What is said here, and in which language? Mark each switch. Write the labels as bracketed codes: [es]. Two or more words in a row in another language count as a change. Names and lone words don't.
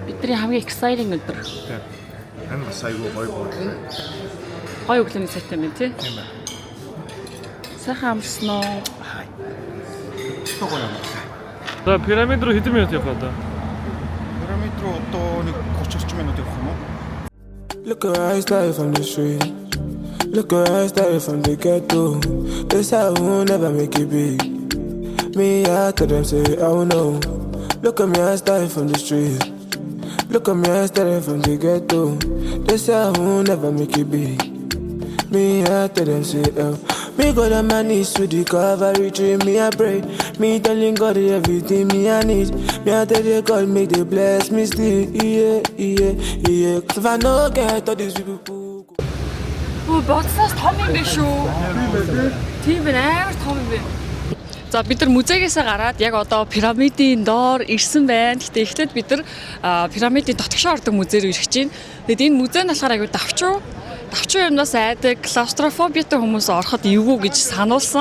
[mn] Бидний хамгийн exciting өдөр. Тийм. Энэ сайгүй гоё. Гоё өглөөний сайтай юм тий. Тийм ээ. Сайхан амарсан уу? Гоё юм. За пирамид руу хэдэн минут явах вэ? Пирамид руу одоо нэг 30 минут явах юм уу? [pcm] Look at I started from the street. Look at I started from the ghetto. This I will never make it big. Me, I told them say I will know. Look at me, I started from the street. Look at me, I started from the ghetto. This I will never make it big. Me, I told them say oh. Me go down my knees to the Calvary tree, me I pray. Me telling God everything me I need. Me I tell the God make they bless me still. Yeah, yeah, yeah. Cause if I know get all these people. [mn] Өө бодсоос том юм биш үү? Тийм байна, амар том юм байна. За бид нар музейгээс гараад яг одоо пирамидын доор ирсэн байна. Гэтэ эхлээд бид нар пирамидын дотгошоо ордог музей рүү ирэх чинь. Тэгэд энэ музей нь болохоор аягүй давчуу юмнаас айдаг, клаустрофобиатай хүмүүс ороход эвгүй гэж сануулсан.